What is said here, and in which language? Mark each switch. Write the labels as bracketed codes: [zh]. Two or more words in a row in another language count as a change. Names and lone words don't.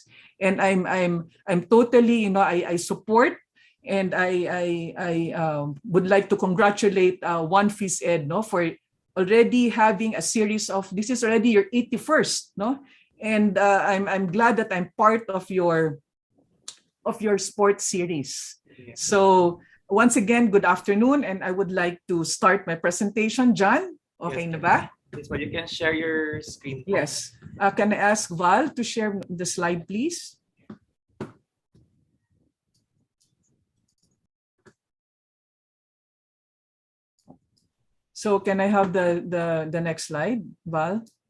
[en] And I'm totally, I support, and I would like to congratulate 1PhysEd, no, for already having a series of, this is already your 81st, no, and I'm glad that I'm part of your sports series. So once again, good afternoon, and I would like to start my presentation. John, [tl] okay na ba? [en] Yes, but you can share your screen. Yes. Can I ask Val to share the slide, please? So can I have the next slide, Val?